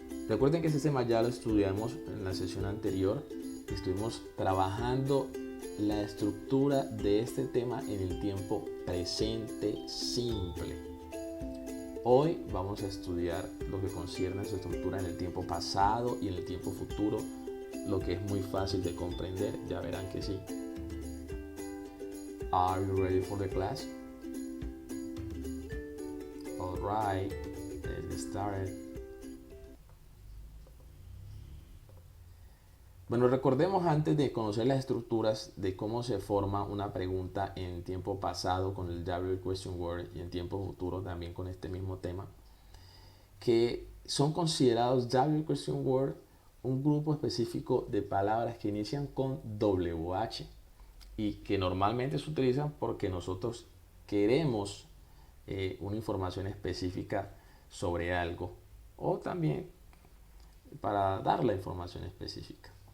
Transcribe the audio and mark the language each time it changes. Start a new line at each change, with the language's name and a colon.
Spanish: Recuerden que este tema ya lo estudiamos en la sesión anterior. Estuvimos trabajando la estructura de este tema en el tiempo presente simple. Hoy vamos a estudiar lo que concierne a su estructura en el tiempo pasado y en el tiempo futuro, lo que es muy fácil de comprender, ya verán que sí.
English: Are you ready for the class? All right, let's get started.
Spanish: Bueno, recordemos antes de conocer las estructuras de cómo se forma una pregunta en tiempo pasado con el W Question Word y en tiempo futuro también con este mismo tema, que son considerados W Question Word un grupo específico de palabras que inician con WH y que normalmente se utilizan porque nosotros queremos una información específica sobre algo o también para dar la información específica.